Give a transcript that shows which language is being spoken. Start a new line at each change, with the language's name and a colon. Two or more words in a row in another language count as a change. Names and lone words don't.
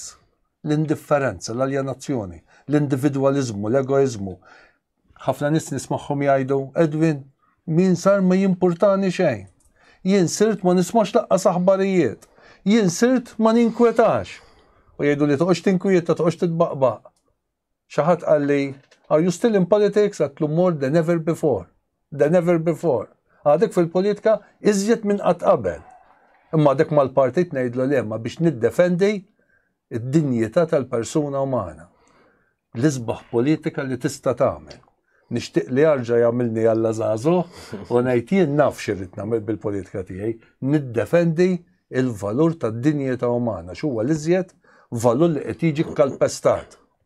Maltese: L-indifferenza, l-aljenazzjoni, l-individualizmu, l-egoizmu. Ħafna nies nismagħhom jgħidu, Edwin, min sar ma jimpurtani xejn. Jien sirt ma nismax laqqas aħbarijiet. Jien sirt ma ninkwetax. U jgħidu li toqgħodx tinkwieta, toqgħodx titbaqbaq. Xi ħadd qal li,
English: are you still in politics? Għatlu more than ever before. Than ever before.
Maltese: Għadek fil-politika iżjed minn qatt qabel. Imma għadek mal-partit ngħidlu li imma biex niddefendi id-dinjità tal-persuna umana. L-isbaħ politika li tista' tagħmel. Nixtieq li jarġa' jagħmilni alla żagħżugħ u ngħid jien naf x'irrid nagħmel bil-politika tiegħi, niddefendi il-valur tad-dinjità umana x'huwa l-iżjed valur li qed jiġi kkalpestat.